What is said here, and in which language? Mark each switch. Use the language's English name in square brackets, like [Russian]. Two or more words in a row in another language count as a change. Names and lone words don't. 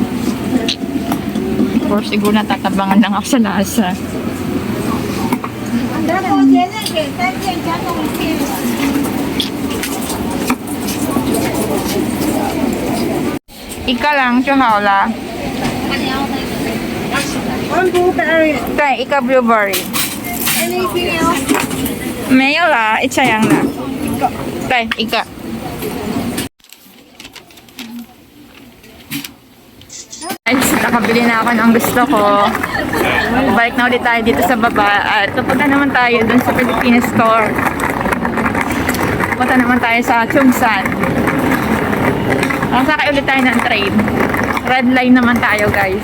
[English] Of course, [Filipino] siguro natatabangan lang ako sa lasa. Ika lang, chuhaola. [English] One blueberry. [Chinese] 对，一个 blueberry。 [English] Anything else? [Chinese] 没有啦，一样啦。对，一个。 [Filipino] Guys, nakabili na ako ng gusto ko. Balik na ulit tayo dito sa baba. At pupunta naman tayo dun sa Philippine store. Pupunta naman tayo sa Chungsan. Sakay ulit tayo ng train. [English] Red line [Filipino] naman tayo guys.